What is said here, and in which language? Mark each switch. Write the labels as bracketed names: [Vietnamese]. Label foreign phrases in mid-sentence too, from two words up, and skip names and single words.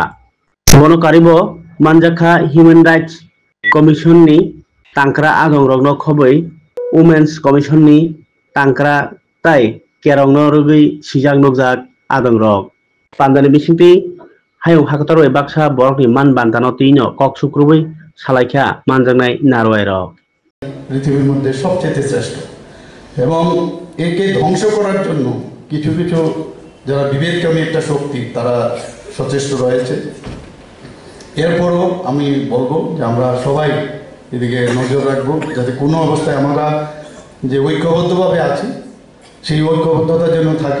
[Kok Borok] Bono karibo manjakha Human Rights Commission ni tangkra agong rogno khoboi Women's Commission ni tangkra tai kerongno rugui sijak nukjak agong rog. Pandani bisingti hayung hakataro baksa borokni man bantano tino kok sukrubui salaikha manjaknai narwai rog. [Bangla] পৃথিবীর মধ্যে সবচেয়ে শ্রেষ্ঠ এবং একে ধ্বংস করার জন্য কিছু কিছু যারা বিভেদকামী একটা শক্তি তারা সচেষ্ট রয়েছে। এরপরও আমি বলবো যে আমরা সবাই এদিকে নজর রাখবো যাতে কোনো অবস্থায় আমরা যে ঐক্যবদ্ধভাবে আছি সেই ঐক্যবদ্ধতা যেন থাকে।